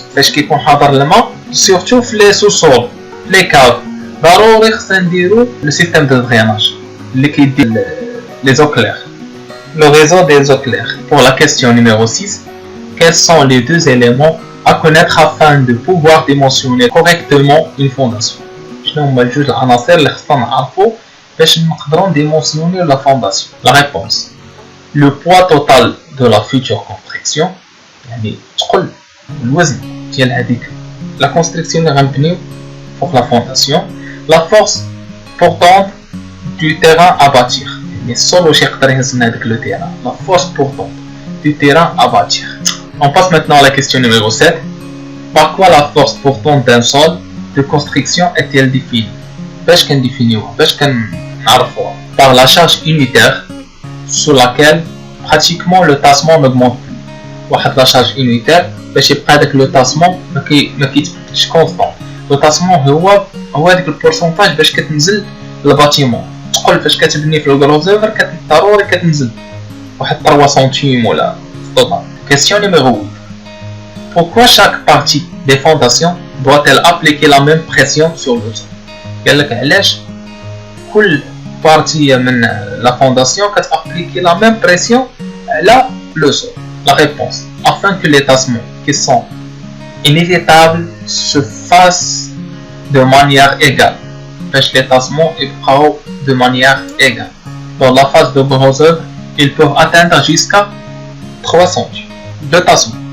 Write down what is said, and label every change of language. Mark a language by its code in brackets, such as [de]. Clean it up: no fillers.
[ar] فاش كيكون حاضر الماء [fr] surtout [ar] في [fr] les sous-sols, les caves. [ar] ضروري خصنا نديرو [fr] le système de drainage [ar] اللي كيدير [fr] les eaux claires. Le réseau des eaux claires. Pour la question numéro 6, quels sont les deux éléments à connaître afin de pouvoir dimensionner correctement une fondation? [ar] هما الجوج العناصر اللي خصنا نعرفو باش نقدروا ديمونسيوني لا فونداسيون. [fr] La réponse, le poids total de la future construction, [ar] يعني تقل الوزن ديال هذيك لا كونستركسيون اللي غنبنيو فوق لا فونداسيون. [fr] La force portante du terrain à bâtir, [ar] يعني السول واش يقدر يهز لنا هذاك لو تيران. [fr] La force portante du terrain à bâtir. On passe maintenant à la question numéro 7. Par quoi la force portante d'un sol de construction est-elle définie? [ar] باش كنديفينيوها باش كنعرفوها [fr] par la charge unitaire sur laquelle pratiquement le tassement n'augmente plus. [ar] واحد [fr] la charge unitaire [ar] باش يبقى هذاك لو تاسمون ما كيتبدلش كونستون. لو تاسمون هو هذاك البورسونتاج باش كتنزل الباتيمون. تقول فاش كتبني في الغروزوفر ضروري كتنزل واحد 3 سنتيم ولا توتال. [fr] Question numéro 8. Pourquoi chaque partie des fondations doit-elle appliquer la même pression sur le sol? [ar] قال لك علاش كل بارتي من لا فونداسيون كتابليكي [fr] la même pression [ar] على [fr] le sol? La réponse, afin que les tassements qui sont inévitables se fassent de manière égale. [ar] باش [fr] les tassements [ar] يبقاو [fr] de manière égale. Dans la phase de gros-œuvre, ils peuvent atteindre jusqu'à 3 cm de tassement.